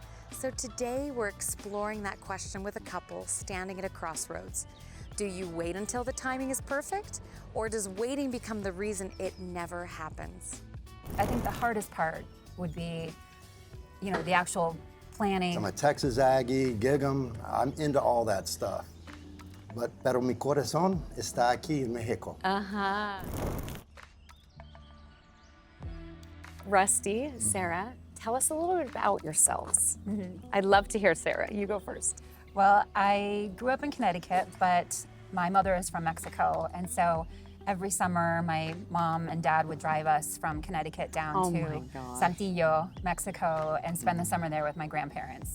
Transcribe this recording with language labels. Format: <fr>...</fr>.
<en>So today we're exploring that question with a couple standing at a crossroads. Do you wait until the timing is perfect, or does waiting become the reason it never happens? I think the hardest part would be, the actual planning. I'm a Texas Aggie, gig 'em. I'm into all that stuff.</en> <es>Pero mi corazón está aquí en Mexico.</es> <en>Rusty, Sarah, tell us a little bit about yourselves. I'd love to hear Sarah. You go first. Well, I grew up in Connecticut, but my mother is from Mexico, and so every summer my mom and dad would drive us from Connecticut down to Saltillo, Mexico, and spend the summer there with my grandparents.</en>